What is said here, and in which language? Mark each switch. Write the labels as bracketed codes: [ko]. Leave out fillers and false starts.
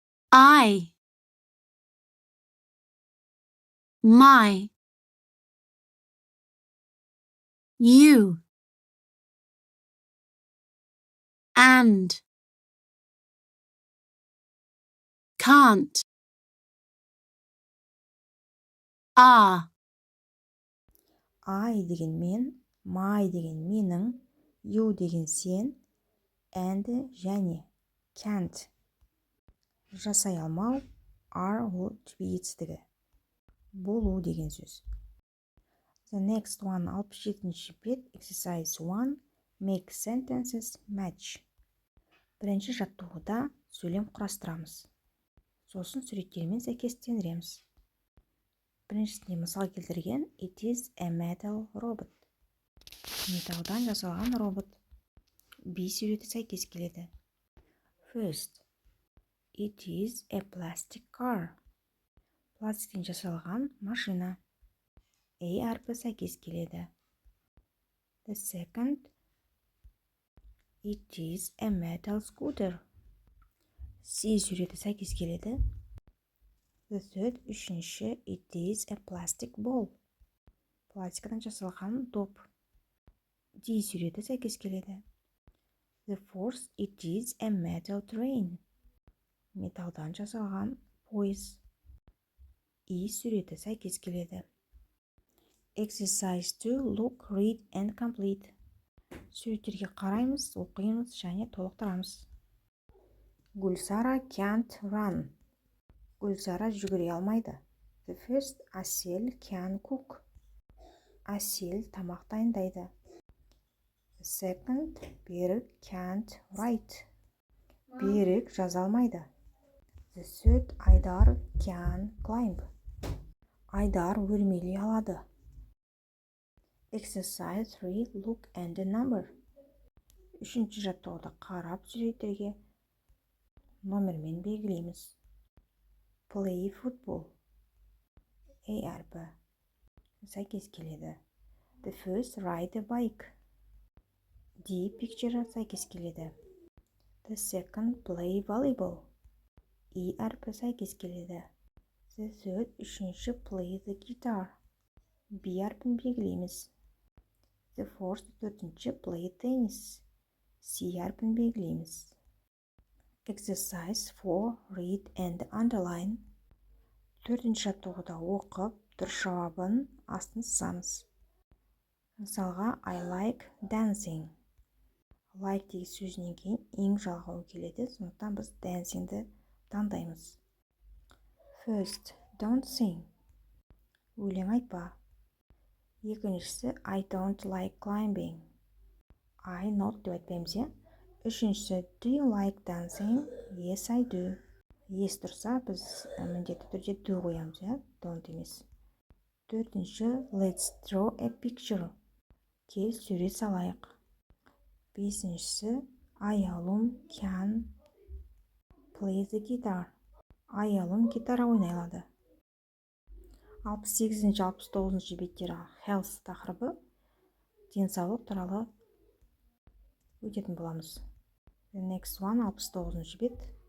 [en] I, my, you, and, can't, are, [kk] I деген мен, my деген менің, you деген сен, and және can't. Жасай алмау, are ол to be етістігі. Болу деген сөз. [en] The next one, [kk] 67-ші бет, [en] exercise 1, make sentences match. [kk] Бірінші жаттығуда сөйлем құрастырамыз. Сосын суреттермен сәйкестендіреміз. Біріншісіне мысал келтірген, [en] it is a metal robot. [kk] Металдан жасалған робот. B суреті сәйкес келеді. [en] First, it is a plastic car. [kk] Пластиктен жасалған машина. A әрпі сәйкес келеді. [en] The second, it is a metal scooter. [kk] C суреті сәйкес келеді. [en] The third, [kk] үшінші, [en] it is a plastic ball. [kk] Пластикадан жасалған доп. D суреті сәйкес келеді. [en] The fourth, it is a metal train. [kk] Металдан жасалған пойыз. E суреті сәйкес келеді. [en] Exercise 2, look, read and complete. [kk] Суреттерге қараймыз, оқимыз және толықтырамыз. [en] Гүлсара can't run. [kk] Гүлсара жүгіре алмайды. [en] The first, Асел can cook. [kk] Асел тамақ дайындайды. [en] The second, Берік can't write. [kk] Берік жаза алмайды. [en] The third, Айдар can climb. [kk] Айдар өрмелей алады. [en] Exercise 3, look and number. [kk] Үшінші жаттығуды қарап суреттерге номермен белгілейміз. [en] Play football. [kk] A әрпі сәйкес келеді. [en] The first, ride a bike. [kk] D picture сәйкес келеді. [en] The second, play volleyball. [kk] E әрпі сәйкес келеді. [en] The third, [kk] үшінші, [en] play the guitar. [kk] B әрпін белгілейміз. [en] The fourth, [kk] төртінші, [en] play tennis. [kk] C әрпін белгілейміз. [en] Exercise 4, read and underline. [kk] Төртінші жаттығуда оқып, дұрыс жауабын астын сызамыз. Мысалға, [en] I like dancing. [kk] Like деген сөзінен кейін ең жалғауы келеді, сондықтан біз dancingді таңдаймыз. [en] First, don't sing. [kk] Өлең айтпа. Екіншісі, [en] I don't like climbing. I not [kk] деп айтпаймыз, е? Үшіншісі, [en] do you like dancing? Yes, I do. [kk] Yes тұрса, біз міндетті түрде do қоямыз, е? Don't емес. Төртінші, [en] let's draw a picture. [kk] Кел сурет салайық. Бесіншісі, [en] Аялым can play the guitar. [kk] Аялым гитара ойнай алады. 68-69 беттері health тақырыбы денсаулық туралы өтетін боламыз. [en] The next one 69 бет.